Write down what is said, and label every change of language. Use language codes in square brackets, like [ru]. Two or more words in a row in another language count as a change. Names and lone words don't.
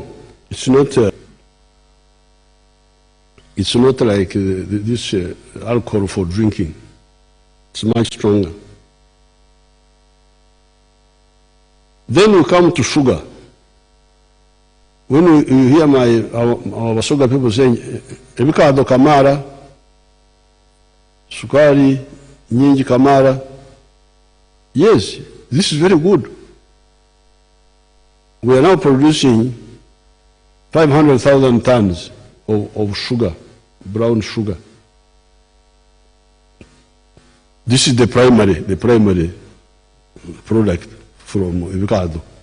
[en] It's not like this alcohol for drinking. It's much stronger. Then we come to sugar. When you hear our sugar people saying, [sw] "Ebikado kamara, sukari nyingi kamara," [en] yes, this is very good. We are now producing 500,000 tons of sugar, brown sugar. This is the primary product from avocado.